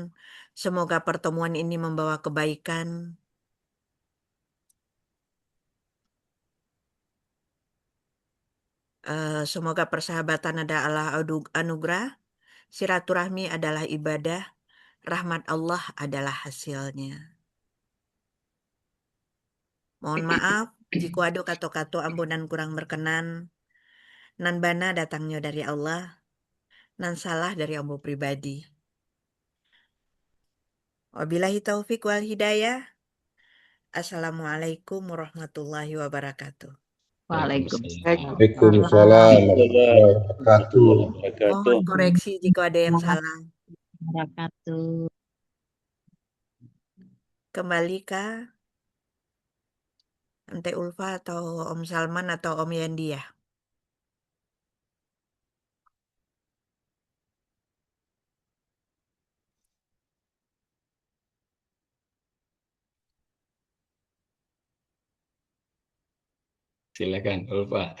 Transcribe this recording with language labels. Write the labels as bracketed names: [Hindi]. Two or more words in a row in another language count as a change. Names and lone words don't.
[Indonesian] Semoga pertemuan ini membawa kebaikan. Semoga persahabatan adalah anugerah, silaturahmi adalah ibadah, rahmat Allah adalah hasilnya. Mohon maaf jika ada kata-kata ampunan kurang berkenan. [Minangkabau] Nan bana datangnya dari Allah, nan salah dari ambo pribadi. [Arabic] وبالله التوفيق والهداية. السلام عليكم ورحمة الله وبركاته. وعليكم السلام. وعليكم السلام ورحمة الله وبركاته. [Indonesian] Mohon koreksi jika ada yang salah. [Arabic] وبركاته. [Indonesian] Kembali kah Ante Ulfa atau Om Salman atau Om Yandi ya? Silakan Ulfa.